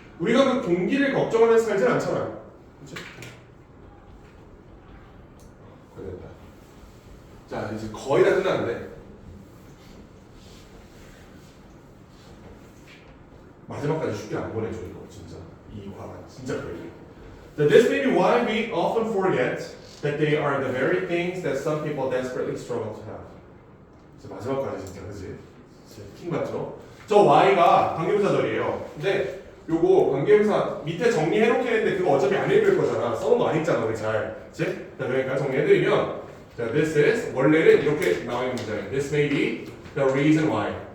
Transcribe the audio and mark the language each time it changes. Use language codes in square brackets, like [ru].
[ko] 우리가 그 공기를 걱정하면서 살진 않잖아요. 그렇죠? 됐다. 자, 이제 거의 다 끝났는데 마지막까지 쉽게 안 보내줘 이거 진짜. 이 과가 진짜 그래요. [en] This may be why we often forget that they are the very things that some people desperately struggle to have. [ko] 마지막까지 진짜 그지? 킹 맞죠? 저 Y가 관계부사절이에요. 근데 요거 관계부사 밑에 정리해놓긴 했는데 그거 어차피 안 읽을 거잖아. 써놓은 거 안 읽잖아 우리 잘. 그치? 자, 그러니까 정리해드리면 자, this is 원래는 이렇게 나와 있는 문장이에요. [en] This may be the reason why.